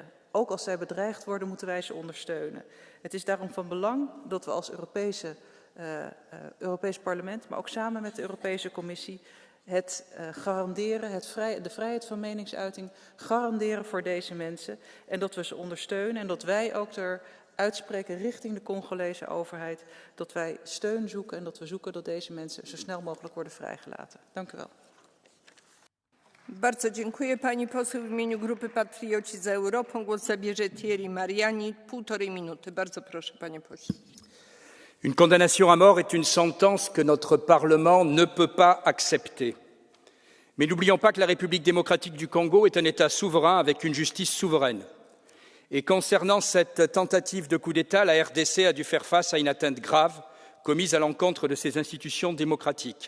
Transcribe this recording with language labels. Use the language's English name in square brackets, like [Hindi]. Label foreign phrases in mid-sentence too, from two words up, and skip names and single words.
[Dutch] Ook als zij bedreigd worden, moeten wij ze ondersteunen. Het is daarom van belang dat we als Europees Parlement, maar ook samen met de Europese Commissie, het garanderen, de vrijheid van meningsuiting garanderen voor deze mensen. En dat we ze ondersteunen en dat wij ook uitspreken richting de Congolese overheid dat wij steun zoeken en dat we zoeken dat deze mensen zo snel mogelijk worden vrijgelaten. Dank u wel. [Polish] Bardzo dziękuję pani poseł. W imieniu Grupy Patrioci za Europą głos zabierze Thierry Mariani. 1,5 minuty. Bardzo proszę, panie pośle. [French] Une condamnation à mort est une sentence que notre Parlement ne peut pas accepter. Mais n'oublions pas que la République démocratique du Congo est un État souverain avec une justice souveraine. Et concernant cette tentative de coup d'État, la RDC a dû faire face à une atteinte grave commise à l'encontre de ses institutions démocratiques.